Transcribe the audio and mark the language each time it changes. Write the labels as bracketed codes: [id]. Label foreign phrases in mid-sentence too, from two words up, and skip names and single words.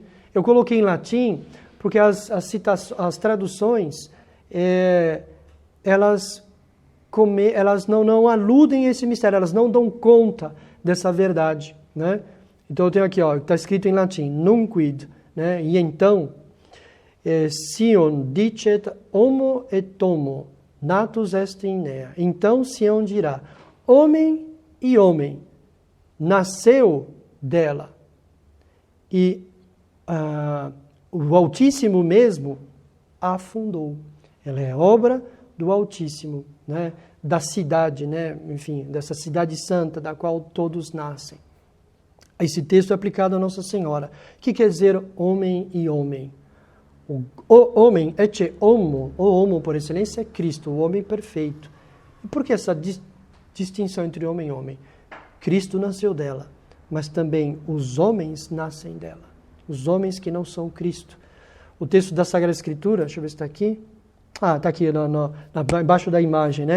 [pt] Eu coloquei em latim porque as traduções, elas não aludem a esse mistério, elas não dão conta dessa verdade, né? Então eu tenho aqui, está escrito em latim, nunquid, né? E então, [la] Sion dicet homo et homo, natus est in nea. [pt] Então Sião dirá, homem e homem, nasceu dela. E o Altíssimo mesmo a fundou. Ela é obra do Altíssimo, né? Da cidade, né? Enfim, dessa cidade santa da qual todos nascem. Esse texto é aplicado a Nossa Senhora. O que quer dizer homem e homem? O homem, [la] ecce homo, [pt] o homo por excelência é Cristo, o homem perfeito. E por que essa distinção entre homem e homem? Cristo nasceu dela, mas também os homens nascem dela. Os homens que não são Cristo. O texto da Sagrada Escritura, deixa eu ver se está aqui. Está aqui, embaixo da imagem, né?